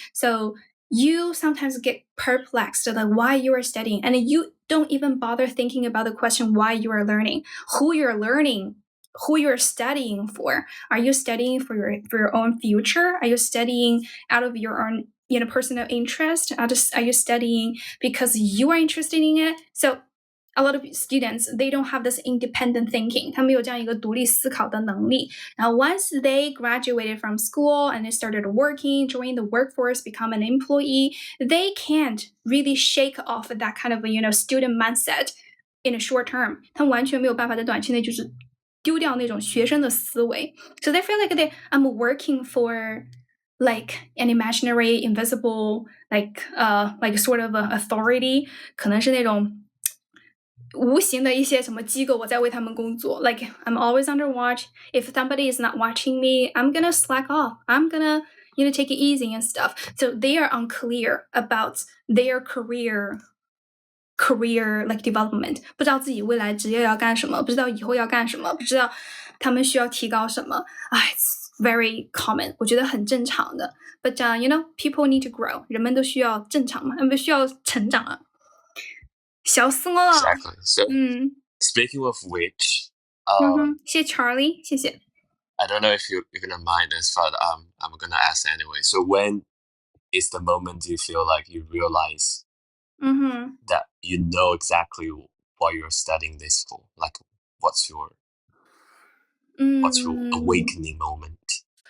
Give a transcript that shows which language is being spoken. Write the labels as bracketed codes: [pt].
[en] So you sometimes get perplexed like why you are studying, and you don't even bother thinking about the question why you are learning, who you're learning, who you're studying for. Are you studying for your own future? Are you studying out of your own personal interest? Are you studying because you are interested in it? So a lot of students, they don't have this independent thinking. [zh] 他们没有这样一个独立思考的能力. [en] Now, once they graduated from school and they started working, joining the workforce, become an employee, they can't really shake off that kind of student mindset in a short term. [zh] 他们完全没有办法在短期内就是丢掉那种学生的思维. [en] So they feel like I'm working for like an imaginary, invisible, like sort of authority. [zh] 可能是那种无形的一些什么机构，我在为他们工作. [en] Like I'm always under watch. If somebody is not watching me, I'm gonna slack off. I'm gonna you know, take it easy and stuff. So they are unclear about their career like development， [zh] 不知道自己未来职业要干什么，不知道以后要干什么，不知道他们需要提高什么。 [en] It's very common， [zh] 我觉得很正常的。 [en] But you know, people need to grow， [zh] 人们都需要正常嘛，人们需要成长啊。笑死我了。 [en] Exactly. So, speaking of which, [zh] 谢谢 Charlie， 谢谢。 [en] I don't know if you're gonna mind this, but I'm gonna ask anyway. So when is the moment you feel like you realize that you know exactly what you're studying this for? Like, what's your awakening moment?